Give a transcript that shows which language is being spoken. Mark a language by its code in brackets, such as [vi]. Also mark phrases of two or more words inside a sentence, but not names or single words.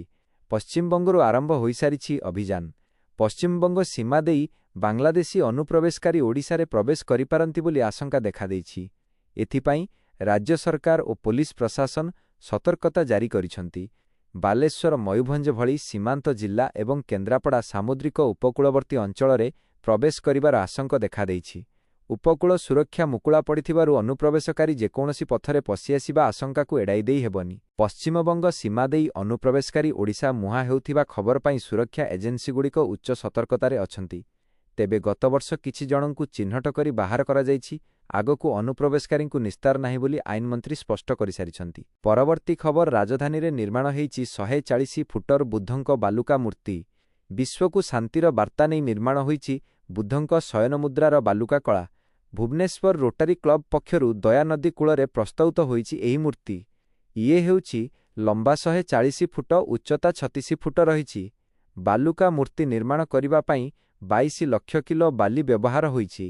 [or] ପଶ୍ଚିମବଙ୍ଗରୁ ଆରମ୍ଭ ହୋଇ ସାରିଛି ଅଭିଯାନ। ପଶ୍ଚିମବଙ୍ଗ ସୀମା ଦେଇ ବାଂଲାଦେଶୀ ଅନୁପ୍ରବେଶକାରୀ ଓଡ଼ିଶା ରେ ପ୍ରବେଶ କରିପାରନ୍ତି ବୋଲି ଆଶଙ୍କା ଦେଖା ଦେଇଛି। ଏଥିପାଇଁ ରାଜ୍ୟ ସରକାର और ପୁଲିସ ପ୍ରଶାସନ ସତର୍କତା ଜାରି କରିସନ୍ତି। ବାଲେଶ୍ୱର ମୟୂରଭଞ୍ଜ ଭଳି ସୀମାନ୍ତ ଜିଲ୍ଲା ଏବଂ କେନ୍ଦ୍ରାପଡ଼ା ସାମୁଦ୍ରିକ ଉପକୂଳବର୍ତ୍ତୀ ଅଞ୍ଚଳ ରେ ପ୍ରବେଶ କରିବାର ଆଶଙ୍କା ଦେଖା ଦେଇଛି। ଉପକୂଳ ସୁରକ୍ଷା ମୁକୁଳା ପଡ଼ିଥିବାରୁ ଅନୁପ୍ରବେଶକାରୀ ଯେକୌଣସି ପଥରେ ପଶି ଆସିବା ଆଶଙ୍କା କୁ ଏଡ଼ାଇ ଦେଇ ହେବନି। ପଶ୍ଚିମବଙ୍ଗ ସୀମା ଦେଇ ଅନୁପ୍ରବେଶକାରୀ ଓଡ଼ିଶା ମୁହାଁ ହେଉଥିବା ଖବର ପାଇ ସୁରକ୍ଷା ଏଜେନ୍ସି ଗୁଡ଼ିକ ଉଚ୍ଚ ସତର୍କତାରେ ଅଛନ୍ତି। ତେବେ ଗତ ବର୍ଷ କିଛି ଜଣଙ୍କୁ ଚିହ୍ନଟ କରି ବାହାର କରା ଯାଇଛି। ଆଗକୁ ଅନୁପ୍ରବେଶକାରୀଙ୍କୁ ନିସ୍ତାର ନାହିଁ ବୋଲି ଆଇନ ମନ୍ତ୍ରୀ ସ୍ପଷ୍ଟ କରି ସାରିଛନ୍ତି। ପରବର୍ତ୍ତୀ ଖବର ରାଜଧାନୀ ରେ ନିର୍ମାଣ ହୋଇଛି 140 ଫୁଟର ବୁଦ୍ଧଙ୍କ ବାଲୁକା ମୂର୍ତ୍ତି। ବିଶ୍ୱକୁ ଶାନ୍ତିର ବାର୍ତ୍ତା ନେଇ ନିର୍ମାଣ ହୋଇଛି ବୁଦ୍ଧଙ୍କ ଶୟନ ମୁଦ୍ରାର ବାଲୁକା କଳା। ଭୁବନେଶ୍ୱର ରୋଟାରୀ କ୍ଲବ ପକ୍ଷରୁ ଦୟା ନଦୀ କୂଳରେ ପ୍ରସ୍ତୁତ ହୋଇଛି ଏହି ମୂର୍ତ୍ତି। ଇଏ ହେଉଛି ଲମ୍ବା 140 ଫୁଟ ଉଚ୍ଚତା 36 ଫୁଟ ରହିଛି। ବାଲୁକା ମୂର୍ତ୍ତି ନିର୍ମାଣ କରିବା ପାଇଁ 22 ଲକ୍ଷ କିଲୋ ବାଲି ବ୍ୟବହାର ହୋଇଛି।